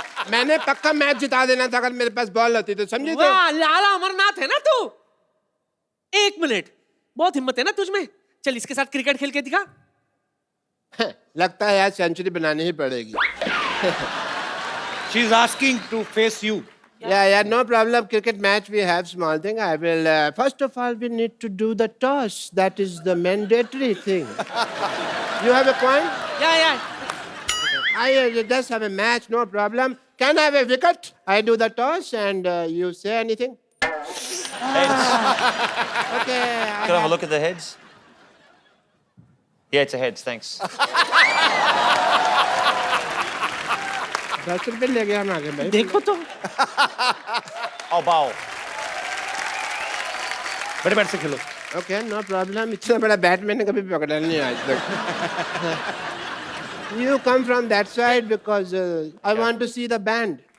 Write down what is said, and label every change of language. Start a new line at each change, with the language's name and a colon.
Hindi: मैंने पक्का मैच जिता देना था अगर मेरे पास बॉल होती तो, समझे? तो वाह लाला अमरनाथ है ना तू। एक मिनट, बहुत हिम्मत है ना तुझ में, चल इसके साथ क्रिकेट खेल के दिखा। लगता है आज सेंचुरी बनानी ही पड़ेगी।
English: She's asking to face you. Yeah, no problem. Cricket match, we have small thing. I will, first of all, we need to do the toss. That is the mandatory thing. You have a point? या I just have a match, no problem. Can I have a wicket? I do the toss and you say anything? Heads. Okay. Can I have a look at the heads? Yeah, it's a heads, thanks.
Hindi: 10 रुपए ले गया हम आगे भाई। देखो तो
English: I'll bowl.
Hindi: बड़े bat से खेलो.
English: Okay, no problem.
Hindi: इतना बड़ा बैट मैंने कभी पकड़ा नहीं आज तक।
English: You come from that side because I want to see the band.